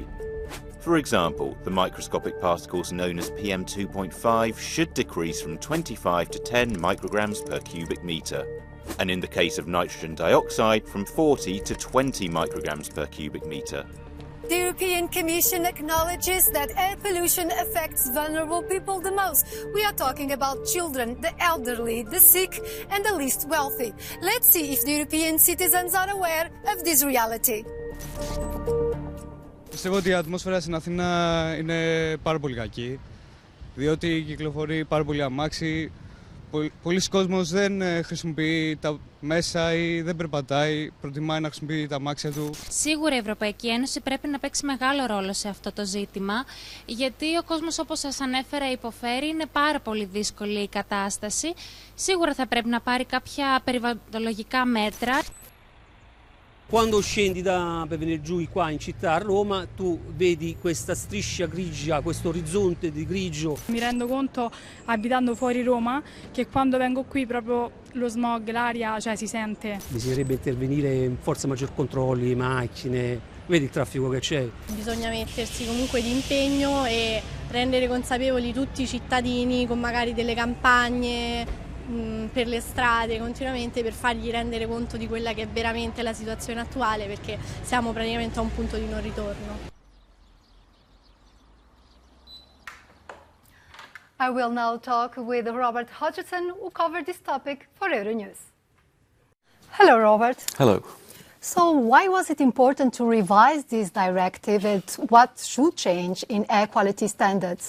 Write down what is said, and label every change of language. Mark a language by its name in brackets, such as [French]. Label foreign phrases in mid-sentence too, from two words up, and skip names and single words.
[English] For example, the microscopic particles known as PM2.5 should decrease from 25 to 10 micrograms per cubic metre, and in the case of nitrogen dioxide from 40 to 20 micrograms per cubic metre. The European Commission acknowledges that air pollution affects vulnerable people the most. We are talking about children, the elderly, the sick and the least wealthy. Let's see if the European citizens are aware of this reality. [Greek] Πιστεύω ότι η ατμόσφαιρα στην Αθήνα είναι πάρα πολύ κακή, διότι κυκλοφορεί πάρα πολύ αμάξι. Πολλοί κόσμος δεν χρησιμοποιεί τα μέσα ή δεν περπατάει, προτιμάει να χρησιμοποιεί τα αμάξια του. Σίγουρα η Ευρωπαϊκή Ένωση πρέπει να παίξει μεγάλο ρόλο σε αυτό το ζήτημα, γιατί ο κόσμος, όπως σας ανέφερα, υποφέρει, είναι πάρα πολύ δύσκολη η κατάσταση. Σίγουρα θα πρέπει να πάρει κάποια περιβαλλοντολογικά μέτρα. [Italian] Quando scendi per venire giù qua in città a Roma, tu vedi questa striscia grigia, questo orizzonte di grigio. Mi rendo conto, abitando fuori Roma, che quando vengo qui proprio lo smog, l'aria, si sente. Bisognerebbe intervenire forse maggior controlli, macchine, vedi il traffico che c'è. Bisogna mettersi comunque d'impegno e rendere consapevoli tutti i cittadini con magari delle campagne per le strade continuamente per fargli rendere conto di quella che è veramente la situazione attuale, perché siamo praticamente a un punto di non ritorno. [English] I will now talk with Robert Hodgson, who covered this topic for Euronews. Hello, Robert. Hello. So why was it important to revise this directive and what should change in air quality standards?